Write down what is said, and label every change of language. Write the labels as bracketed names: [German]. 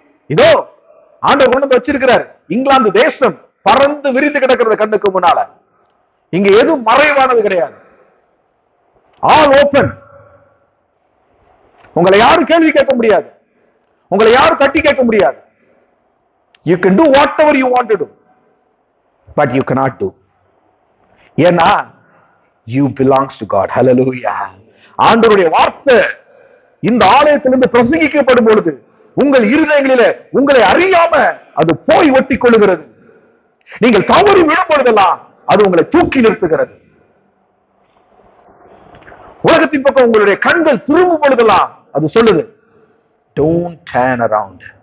[Tamil] இதோ ஆண்டவர் கொண்டு வந்து வச்சிருக்கிறார். இங்கிலாந்து தேசம் பறந்து விரிந்து கிடக்கிறது கண்ணுக்கு முன்னால. இங்க எதுவும் மறைவானது கிடையாது, [English] All open. [Tamil] உங்களை யாரும் கேள்வி கேட்க முடியாது, உங்களை யாரும் தட்டி கேட்க முடியாது. [English] You can do whatever you want to do, but you cannot do. [Tamil] ஏன்னா [English] you belongs to God. Hallelujah. [Tamil] ஆண்டவருடைய வார்த்தை இந்த ஆலயத்திலிருந்து பிரசங்கிக்கப்படும் பொழுது உங்கள் இருதயங்களிலே உங்களை அறியாம அது போய் ஒட்டி கொள்ளுகிறது. நீங்கள் தவறி விடும் பொழுதெல்லாம் அது உங்களை தூக்கி நிறுத்துகிறது. உலகத்தின் பக்கம் உங்களுடைய கண்கள் திரும்பும் பொழுதெல்லாம் அது சொல்லுது, [English] don't turn around.